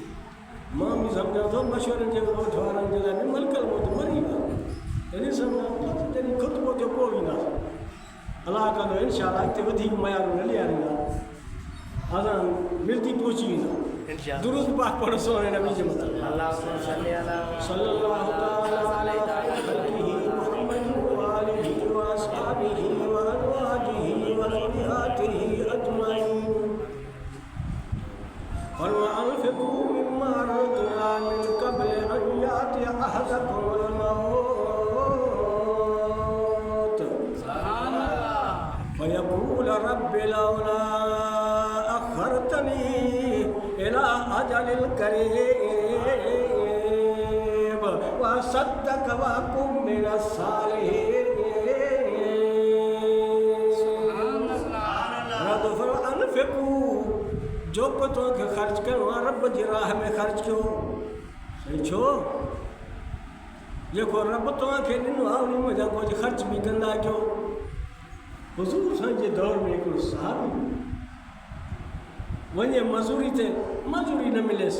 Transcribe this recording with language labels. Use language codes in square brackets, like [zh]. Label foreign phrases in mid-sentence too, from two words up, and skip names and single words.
[sd] मां बि सम्झां थो मशवरनि जे ॻोठ वारनि जे लाइ बि मलकल मौत मरी वियो आहे। इन सम्झां थो जॾहिं ख़ुतबो थियो पोइ ईंदासीं। अलाह कंदो इंशाअल्लाह हिते वधीक मयारूं न ॾियारींदा, असां मिलती पहुची वेंदा। दुरूद पाक पढ़ो सोने नबी जे मथां। [ar] اللهم صل على صلى الله عليه وعلى آله وأصحابه وأزواجه وذريته أجمعين. اور وأنفقوا مما رزقنا من قبل أن يأتي أحدكم الموت فيقول رب لولا أخرتني إلى أجل قريب فأصدق وأكن من الصالحين. أنفقوا, [sd] जो को तोखे ख़र्च करिणो आहे रब जी राह में ख़र्च कयो। सही छो? जेको रब तव्हांखे ॾिनो आहे उन में जा कुझु ख़र्च बि कंदा कयो। हुज़ूर साईं जे दौर में हिकिड़ो सहाबी वञे मज़ूरी ते, मज़ूरी न मिलेसि।